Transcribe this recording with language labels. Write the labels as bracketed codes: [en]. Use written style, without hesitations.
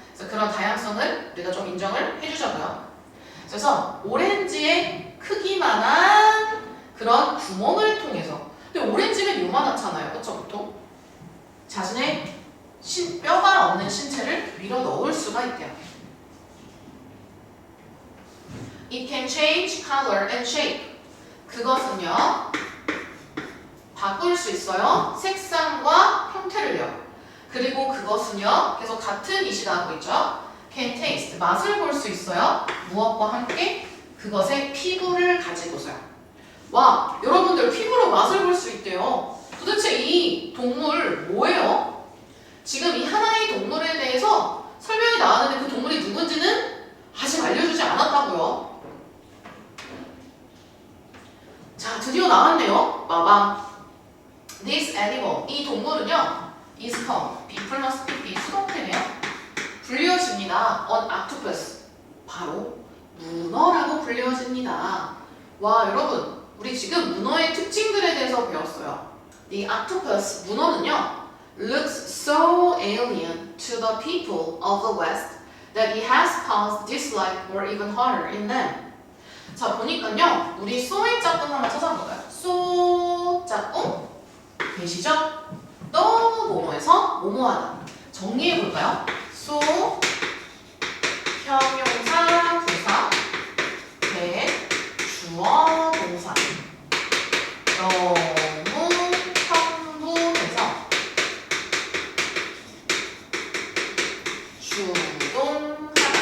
[ko] 그래서 그런 다양성을 우리가 좀 인정을 해주자고요. 그래서 오렌지의 크기만한 그런 구멍을 통해서. 근데 오렌지는 요만하잖아요. 그쵸? 보통 자신의 뼈가 없는 신체를 밀어 넣을 수가 있대요. [en] It can change color and shape. [ko] 그것은요 바꿀 수 있어요. 색상과 형태를요. 그리고 그것은요 계속 같은 이시다 하고 있죠. [en] Can taste. [ko] 맛을 볼 수 있어요. 무엇과 함께? 그것의 피부를 가지고서요. 와, 여러분들 피부로 맛을 볼 수 있대요. 도대체 이 동물 뭐예요? 지금 이 하나의 동물에 대해서 설명이 나왔는데 그 동물이 누군지는 아직 알려주지 않았다고요. 자, 드디어 나왔네요. 마밤. [en] This animal. [ko] 이 동물은요. [en] is called. [ko] B 플러스 PP 수동태네요. 불리워집니다. [en] An octopus. [ko] 바로 문어라고 불리워집니다. 와, 여러분. 우리 지금 문어의 특징들에 대해서 배웠어요. [en] The octopus. [ko] 문어는요. [en] looks so alien to the people of the West that it has caused dislike or even horror in them. [ko] 자, 보니까요. 우리 so의 짝꿍 한번 찾아볼까요? so 짝꿍 계시죠? 너무 뭐뭐해서 뭐뭐하다. 정리해볼까요? so 형용사 부사 대 주어 동사 너무 평분해서 주동하다.